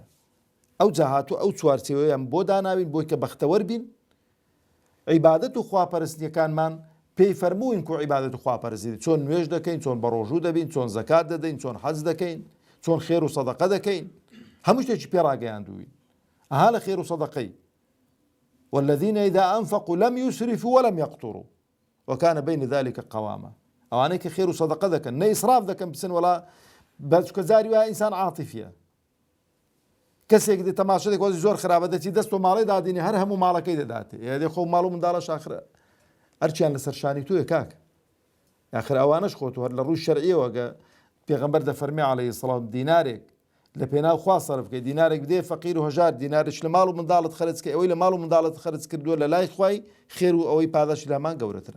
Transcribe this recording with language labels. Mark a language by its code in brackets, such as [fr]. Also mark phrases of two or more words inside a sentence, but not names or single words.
[ckb] ئەوجا هاتووە ئەو چوارچێوەیان بۆ داناوین بۆی کە بەختەوەر بین. عیبادەت و خواپەرستیەکانمان پێی فەرمووین کو عیبادەت و خواپەرستی چۆن نوێژ دەکەین، چۆن بە ڕۆژوو دەبین، چۆن زەکات دەدەین، چۆن حەج دەکەین، چۆن خێر و سەدەقە دەکەین، هەموو شتێکی پێڕاگەیاندووین. ئەها لە خێر و سەدەقەی [ar] والذین إذا أنفقوا لم يسرفوا ولم يقتروا وكان بين ذلك قواما. [ckb] ئەوانەی کە خێر و سەدەقە دەکەن نە ئیسراف دەکەن بچن وەڵا بەچکە زاری وایە ئینسان عاتیفیە. کەسێک دێ تەماشا دەکات زۆر خراپە دەچی دەست و ماڵی دادینی هەر هەموو ماڵەکەی دەداتێ، یادێ خۆ ماڵ و منداڵەش ئاخرە هەرچیان لەسەر شانی توێ کاک. ئاخر ئەوانەش خۆت هەر لە ڕووی شەرعیەوە گە پێغەمبەر دەفەرمێ [ar] عەلەیهی سەڵام [ckb] دینارێک لە پێناو خوا سەرف بکەی، دینارێک بدێ فەقیر و هەژار، دینارێک لە ماڵ و منداڵت خەرج کەی، ئەوەی لە ماڵ و منداڵت خەرج کردووە لە لای خوای خێر و ئەوەی پاداشی لامان گەورەترە.